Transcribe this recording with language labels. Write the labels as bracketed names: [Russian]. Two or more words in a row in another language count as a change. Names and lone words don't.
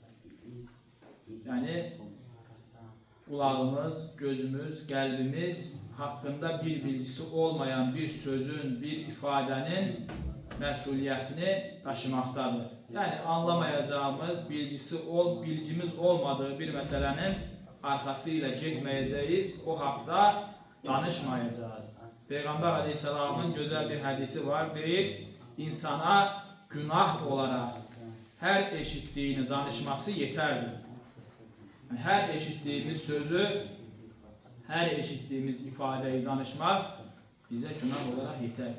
[Turkish] Yani kulağımız, gözümüz, kalbimiz hakkında bir bilgisi olmayan bir sözün, bir ifadenin mesuliyetini taşımaktadır. Yani anlamayacağımız, bilgimiz olmadığı bir meselenin arkasıyla [Azerbaijani] getməyəcəyiz, o haqda danışmayacağız. Peyğəmbər Aleyhisselamın gözəl bir hədisi var, deyir, insana günah olaraq hər eşitdiyini danışması yetərdir. Yəni, hər eşitdiyimiz sözü, hər eşitdiyimiz ifadəyi danışmaq bizə günah olaraq yetər.